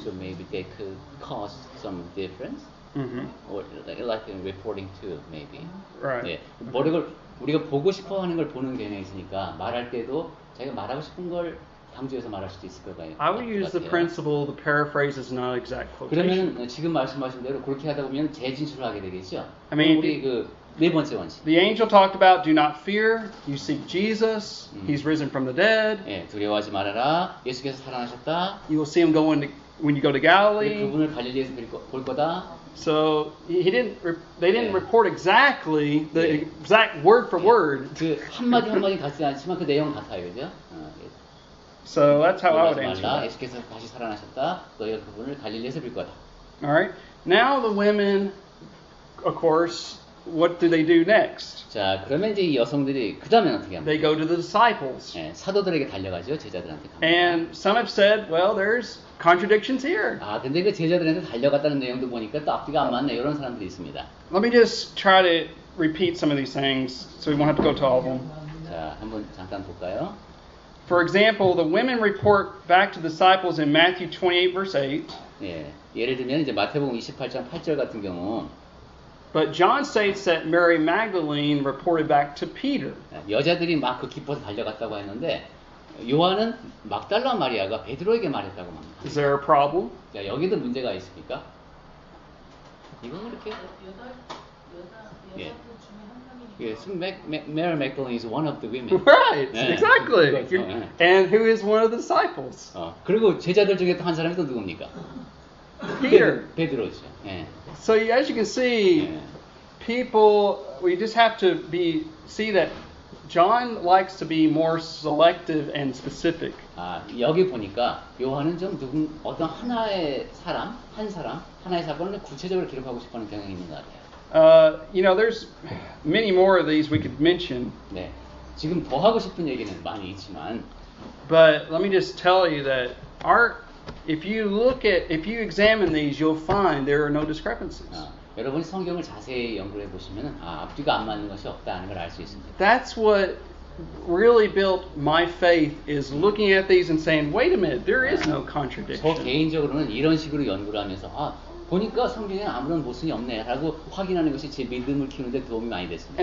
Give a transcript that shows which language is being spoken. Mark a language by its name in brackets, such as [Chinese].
[English] So maybe they could cause some difference, or like in reporting too, maybe. Right. [Korean] 예, 우리가 보고 싶어 하는 걸 보는 경향이 있으니까 말할 때도 자기가 말하고 싶은 걸 강조해서 말할 수도 있을 거예요. [English] I would use the principle, the paraphrase is not exact quotation. [Korean] 그러면 지금 말씀하신 대로 그렇게 하다 보면 재진술을 하게 되겠죠. [English] I mean, [Korean] 우리 그 네 번째 원칙. [English] The angel talked about do not fear, you seek Jesus, he's risen from the dead. [Korean] 예, 두려워하지 말아라. 예수께서 살아나셨다. [English] You will see him when you go to Galilee. [Korean] 그분을 갈릴리에서 볼 거다. [English] So they didn't report exactly the exact word for word. [Korean] 그 한마디 한마디 같지 않지만 그 내용 같아요, 그죠? [English] So that's how I would [Korean] 놀라지 [English] answer [Korean] 말라. [English] that. [Korean] 예수께서 다시 살아나셨다. 너희가 그분을 갈릴리에서 볼 거다. [English] All right. Now the women, of course, what do they do next? [Korean] 자, 그러면 이제 이 여성들이 그 다음에 어떻게 [English] They go to the disciples. [Korean] 예, 사도들에게 달려가죠. 제자들한테 갑니다. [English] And some have said, well, there's contradictions here. [Korean] 근데 그 제자들한테 달려갔다는 내용도 보니까 또 앞뒤가 안 맞네. 이런 사람들이 있습니다. [English] Let me just try to repeat some of these things so we won't have to go to all of them. [Korean] 자, 한번 잠깐 볼까요? [English] For example, the women report back to the disciples in Matthew 28, verse 8. [Korean] 예, 예를 들면 이제 마태복음 28장 8절 같은 경우 [English] But John states that Mary Magdalene reported back to Peter. [Korean] 여자들이 막 그 기뻐서 달려갔다고 했는데 요한은 막달라 마리아가 베드로에게 말했다고 합니다. [English] Is there a problem? [Korean] 자, 여기도 문제가 있습니까? 이건 그렇게 예. 여자들 중에 한 명이니까. [English] 예, Mary Magdalene is one of the women. Right, [Korean] 예. [English] exactly. [Korean] 그렇죠, 예. [English] And who is one of the disciples? [Korean] 그리고 제자들 중에 또 한 사람이 또 누굽니까? [English] Peter. [Korean] 베드로죠. 예. [English] So as you can see, [Korean] 예. [English] people, we just have to see that John likes to be more selective and specific. [Korean] 여기 보니까 요한은 좀 어떤 하나의 사람, 하나의 사건을 구체적으로 기록하고 싶어하는 경향이 있는 것 같아요. [English] There's many more of these we could mention. [Korean] 네, 지금 더 하고 싶은 얘기는 많이 있지만, [English] But let me just tell you that if you examine these, you'll find there are no discrepancies. [Korean] 여러분이 성경을 자세히 연구해 보시면 앞뒤가 안 맞는 것이 없다는 걸 알 수 있습니다. [English] That's what really built my faith, is looking at these and saying, wait a minute, there is no [Korean] 저 [English] contradiction. [Korean] 개인적으로는 이런 식으로 연구를 하면서 보니까 성경에 아무런 모순이 없네라고 확인하는 것이 제 믿음을 키우는 데 도움이 많이 됐습니다.